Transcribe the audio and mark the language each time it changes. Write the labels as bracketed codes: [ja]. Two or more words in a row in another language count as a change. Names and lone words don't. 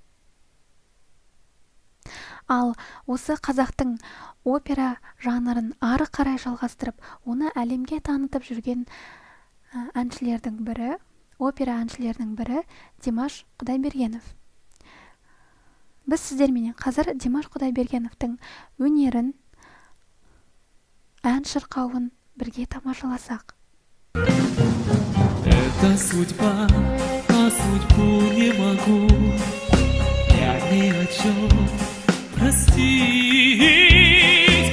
[kk] Ал осы қазақтың опера жанрын ары қарай жалғастырып, оны әлемге танытып жүрген әншілердің бірі, опера әншілерінің бірі Димаш Құдайбергенов. Біз сіздерменен қазір Димаш Құдайбергеновтың өнерін, ән шырқауын бірге тамашаласақ. [ru] Это судьба, а судьбу не могу я ни о чем простить.